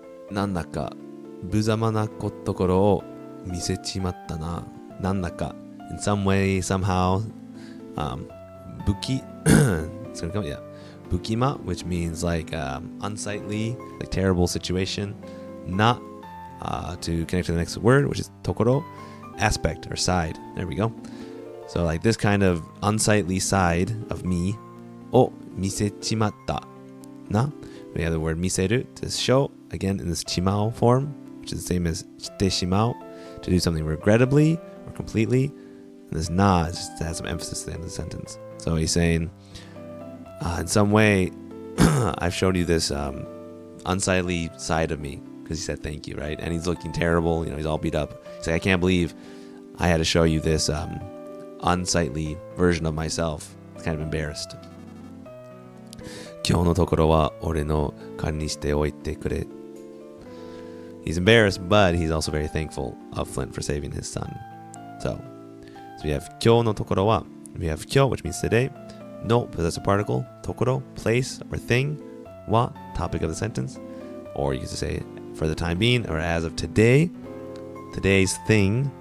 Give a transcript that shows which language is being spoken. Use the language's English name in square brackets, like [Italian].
[Japanese] なんだか無様なところを見せちまったな。 [English] なんだか in some way, somehow, buki, it's gonna come, yeah, bukima, which means like unsightly, like terrible situation. Na, to connect to the next word, which is tokoro, aspect or side. There we go. So like this kind of unsightly side of me, o misechimatta. Na, we have the word miseru to show, again in this chimao form, which is the same as shite shimao, to do something regrettably or completely. And this na is just to have some emphasis at the end of the sentence. So he's saying, in some way, I've showed you this unsightly side of me, because he said thank you, right? And he's looking terrible, you know, he's all beat up. He's like, I can't believe I had to show you this unsightly version of myself. He's kind of embarrassed. [Japanese] 今日のところは俺の代わりにしておいてくれ. [English] He's embarrassed, but he's also very thankful of Flint for saving his son. So we have 今日のところは, we have 今日, which means today. No, possessive particle. ところ, place or thing. は, topic of the sentence. Or you could say for the time being, or as of today. Today's thing.